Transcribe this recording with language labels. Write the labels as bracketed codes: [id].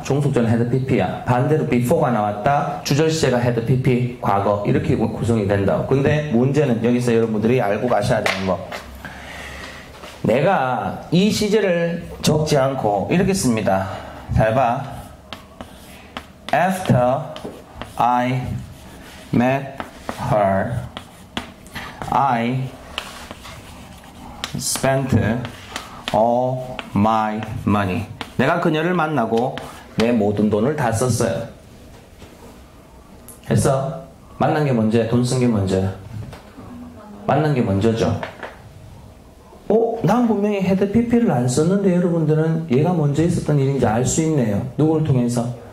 [ko] 종속전 had pp야. 반대로 before가 나왔다. 주절 시제가 had pp 과거. 이렇게 구성이 된다. 근데 문제는 여기서 여러분들이 알고 가셔야 되는 거. 내가 이 시제를 적지 않고 이렇게 씁니다. 잘 봐. [en] After I met her, I spent all my money. [ko] 내가 그녀를 만나고 내 모든 돈을 다 썼어요. 했어? 만난 게 먼저야? 돈 쓴 게 먼저야? 만난 게 먼저죠. 난 분명히 had pp를 안 썼는데 여러분들은 얘가 먼저 있었던 일인지 알 수 있네요. 누구를 통해서?